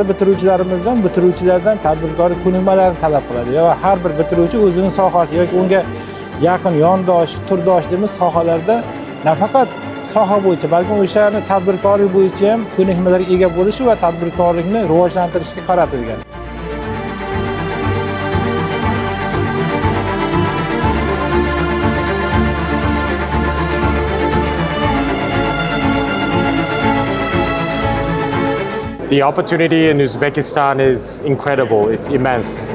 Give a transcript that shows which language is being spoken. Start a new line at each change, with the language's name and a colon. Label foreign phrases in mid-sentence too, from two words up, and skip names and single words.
Uzbek: Bitiruvchilardan tadbirkorlik ko'nikmalarini talab qiladi. Va har bir bitiruvchi o'zining sohasi yoki unga yaqin yondosh, turdosh deymiz sohalarda nafaqat soha bo'yicha, balki o'shani tadbirkorlik bo'yicha ham ko'nikmalarga ega bo'lishi va tadbirkorlikni rivojlantirishga qaratilgan.
English: The opportunity in Uzbekistan is incredible, it's immense, and